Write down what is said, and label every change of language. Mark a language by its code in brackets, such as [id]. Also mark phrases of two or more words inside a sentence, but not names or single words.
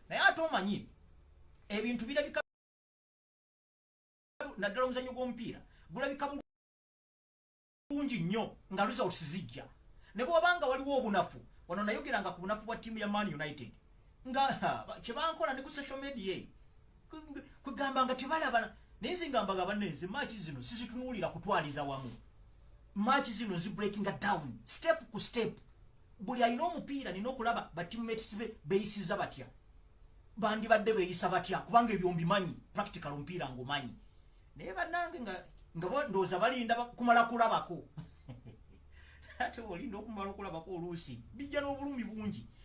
[lg] Naye ate omanyi, ebintu birabika, naddala omuzannyo gw'omupiira, gulabika bulungi nnyo nga results zijja. Ne bw'oba nga waliwo obunafu, wano nayogeranga ku bunafu bwa ttiimu ya Man United. Nga, ha, kye bankola ne ku [en] social media, [lg] kwe-, kwegamba nga tebalaba, naye nze ngamba nga, "Banne, nze match zino sizitunuulira kutwaliza wamu." Match zino zi [en] breaking down, [lg] step ku step. Buli alina omupiira, nina okulaba ba teammates be beeyisiza batya. Bandibadde beeyisa batya, kubanga ebyo mbimanyi, practical omupiira ngumanyi. Naye bannange nga, nga bo ndowooza balinda ba-, kumala kulabako. Ate olinda okumala okulabako oluusi, bijja n'obulumi bungi.